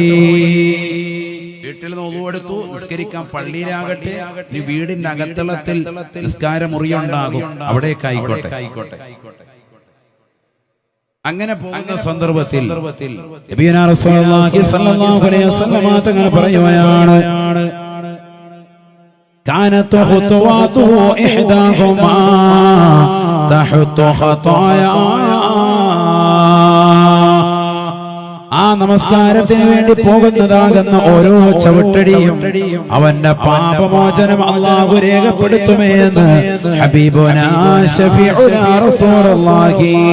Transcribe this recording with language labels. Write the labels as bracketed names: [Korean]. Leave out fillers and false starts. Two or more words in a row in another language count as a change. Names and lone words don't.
[Malayalam] വീട്ടിൽ നിന്ന് wudu എടുത്തു, നിസ്കരിക്കാൻ പള്ളിയിലാകട്ടെ, ഈ വീടിന്റെ അകത്തളത്തിൽ നിസ്കാര മുറിയുണ്ടാകും, അവിടേക്കായിക്കോട്ടെ. അങ്ങനെ പോകുന്ന സന്ദർഭത്തിൽ [Arabic] نبينا رسول الله صلى الله عليه وسلم [Malayalam] തങ്ങൾ പറയുകയാണ്, [Arabic] كانت خطواته إحداهما تحط خطايا. [Malayalam] ആ നമസ്കാരത്തിന് വേണ്ടി പോകുന്നതാകുന്ന ഓരോ ചവിട്ടടിയും അവന്റെ പാപമോചനം അല്ലാഹു രേഖപ്പെടുത്തുമേ എന്ന് [Arabic] حبيبنا شفيعنا رسول الله.